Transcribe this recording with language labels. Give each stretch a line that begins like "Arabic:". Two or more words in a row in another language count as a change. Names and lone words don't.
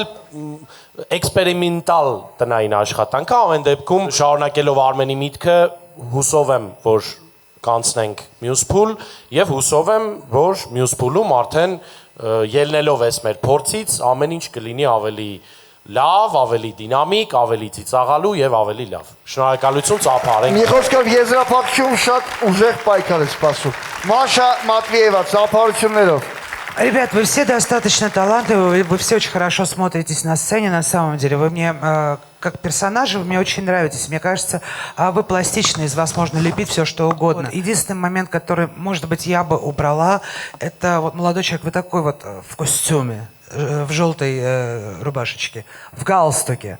Armenian: էքսպերիմենտալ տնային աշխատանք է, ամեն դեպքում շարունակելով Արմենի միտքը հուսով եմ, որ կանցնենք մյուս փուլ եւ հուսով եմ, որ մյուս փուլում արդեն ելնելով էս մեր փորձից ամեն ինչ կլինի ավելի լավ, ավելի դինամիկ, ավելի ծիծաղալու եւ ավելի լավ։ Շնորհակալություն, ծափարենք։ Մի խոսքով եզրափակում շատ ուժեղ պայքար է սպասում։ Маша Матвеева, ծափարություններով։
Russian: Ребят, вы все достаточно талантливы, вы все очень хорошо смотритесь на сцене, на самом деле. Вы мне, как персонажи, вы мне очень нравитесь. Мне кажется, вы пластичны, из вас можно лепить все, что угодно. Единственный момент, который, может быть, я бы убрала, это вот молодой человек, вы такой вот в костюме, в желтой рубашечке, в галстуке.